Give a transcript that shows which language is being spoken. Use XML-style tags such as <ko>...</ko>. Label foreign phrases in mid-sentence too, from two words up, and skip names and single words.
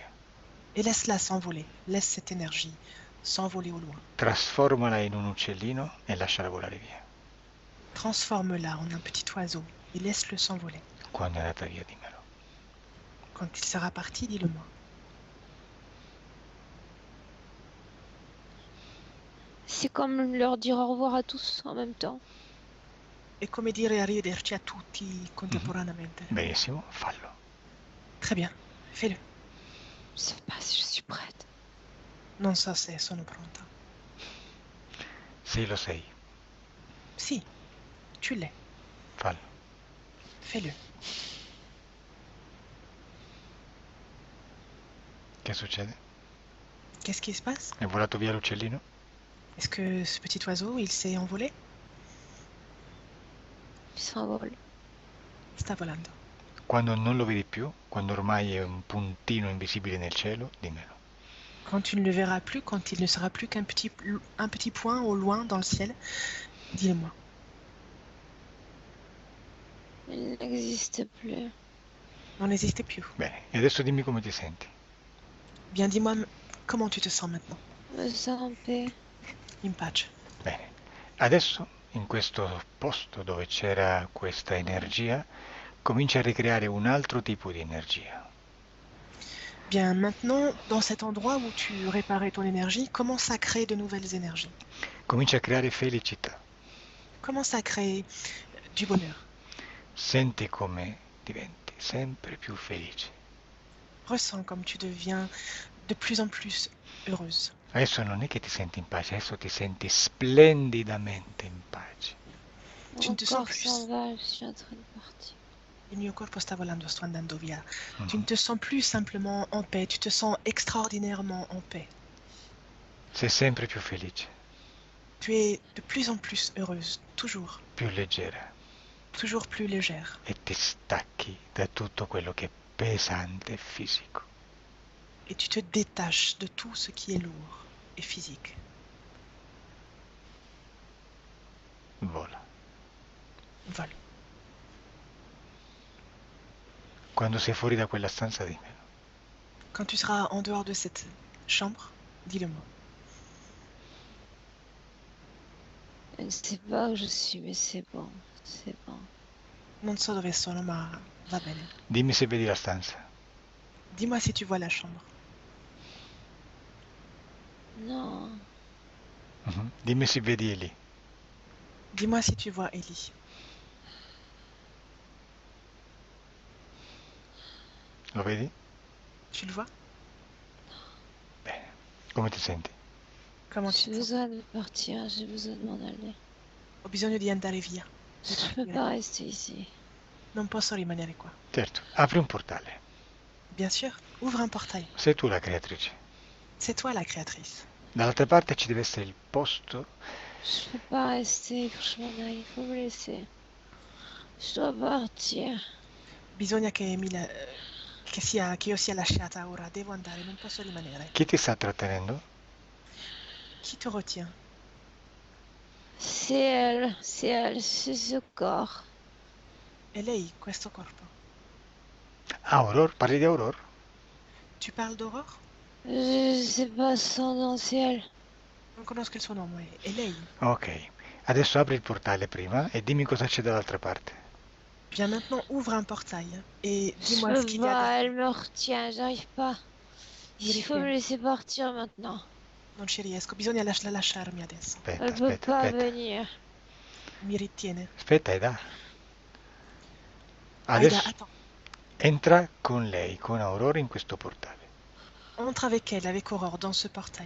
<fr>Et laisse-la s'envoler, laisse cette énergie s'envoler au loin.</fr> <it>Trasformala in un uccellino e lasciala volare via.</it> <fr>Transforme-la en un petit oiseau et laisse-le s'envoler.</fr> <it>Quando è andata via, dimmelo.</it> <fr>Quand il sera parti, dis-le-moi. C'est comme leur dire au revoir à tous en même temps.</fr> <it>È come dire arrivederci a tutti contemporaneamente. Benissimo, fallo.</it> <fr>Très bien, fais-le. Je sais pas si je suis prête.</fr> <it>Non so se sono pronta. Sì, lo sei,</it> <fr>Sì, tu l'es.</fr> <it>fallo.</it> <fr>Fais-le.</fr> <it>Che succede?</it> <fr>Qu'est-ce qui se passe?</fr> <it>È volato via l'uccellino?</it> <fr>Est-ce que ce petit oiseau, il s'est envolé? Il s'envole.</fr> <it>Sta volando. Quando non lo vedi più, quando ormai è un puntino invisibile nel cielo, dimmelo.</it> <fr>Quand tu ne le verras plus, quand il ne sera plus qu'un un petit point au loin dans le ciel, dis-le-moi. Il n'existe plus.</fr> <it>Non esiste più. Bene, e adesso dimmi come ti senti.</it> <fr>Bien, dis-moi comment tu te sens maintenant. Je me sens en paix.</fr> <it>In pace. Bene, adesso in questo posto dove c'era questa energia, comincia a ricreare un altro tipo di energia.</it> <fr>Bien, maintenant, dans cet endroit où tu réparais ton énergie, commence à créer de nouvelles énergies.</fr> <it>Comincia a creare felicità.</it> <fr>Commence à créer du bonheur.</fr> <it>Senti come diventi sempre più felice.</it> <fr>Ressens comme tu deviens de plus en plus heureuse.</fr> <it>Adesso non è che ti senti in pace, adesso ti senti splendidamente in pace.</it> <fr>Tu ne Mon te sens corps plus. s'en va, je suis en train de partir.</fr> <it>Il mio corpo sta volando, sto andando via.</it> <fr>Tu ne te sens plus simplement en paix, tu te sens extraordinairement en paix.</fr> <it>Sei sempre più felice,</it> <fr>Tu es de plus en plus heureuse, toujours</fr> <it>più leggera</it> <fr>plus légère.</fr> <it>e ti stacchi da tutto quello che è pesante e fisico.</it> <fr>Et tu te détaches de tout ce qui est lourd et physique.</fr> <it>Vola.</it> <fr>Vole.</fr> <it>Quando sei fuori da quella stanza dimmelo.</it> <fr>Quand tu seras en dehors de cette chambre, dis-le-moi. Je ne sais pas où je suis, mais c'est bon. C'est bon.</fr> <it>Non so dove sono, ma va bene. Dimmi se vedi la stanza.</it> <fr>Dis-moi si tu vois la chambre. Non.</fr> <it>Mhm. Dimmi se vedi Eli.</it> <fr>Dis-moi si tu vois Ellie.</fr> <it>Lo vedi?</it> <fr>Tu le vois?</fr> <it>Bene. Come ti senti?</it> <fr>Comment tu J'ai te sens? besoin de partir, j'ai besoin de m'en aller.</fr> <it>Ho bisogno di andare via. Di</it> <fr>Je peux</fr> <it>partire.</it> <fr>pas rester ici.</fr> <it>Non posso rimanere qua. Certo, apri un portale.</it> <fr>Bien sûr, ouvre un portail.</fr> <it>Sei tu la creatrice.</it> <fr>C'est toi la créatrice.</fr> <it>Dall'altra parte ci deve essere il posto.</it> <fr>Je peux pas rester, il faut que je m'en aille, il faut me laisser. Je dois partir.</fr> <it>Bisogna che che io sia lasciata ora. Devo andare, non posso rimanere. Chi ti sta trattenendo?</it> <fr>Chi te retient? C'est elle, c'est ce corps.</fr> <it>È lei, questo corpo. Ah, Aurora? Parli di Aurora?</it> <fr>Tu parles d'Aurore? Je sais pas son nom, c'est elle.</fr> <it>Non conosco il suo nome. È lei. Ok. Adesso apri il portale prima e dimmi cosa c'è dall'altra parte.</it> <fr>Viens maintenant, ouvre un portail et Je dis-moi ce peux qu'il y a pas, derrière. elle me retient, j'arrive pas. Il faut me laisser partir maintenant.</fr> <it>Non ci riesco, bisogna lasciarmi adesso. Aspetta,</it> <fr>Elle peut</fr> <it>aspetta,</it> <fr>pas</fr> <it>aspetta.</it> <fr>venir.</fr> <it>Mi ritiene. Aspetta, Aida. Aida, Adesso</it> <fr>attends.</fr> <it>entra con lei, con Aurora in questo portale.</it> <fr>Entre avec elle, avec Aurore, dans ce portail.</fr>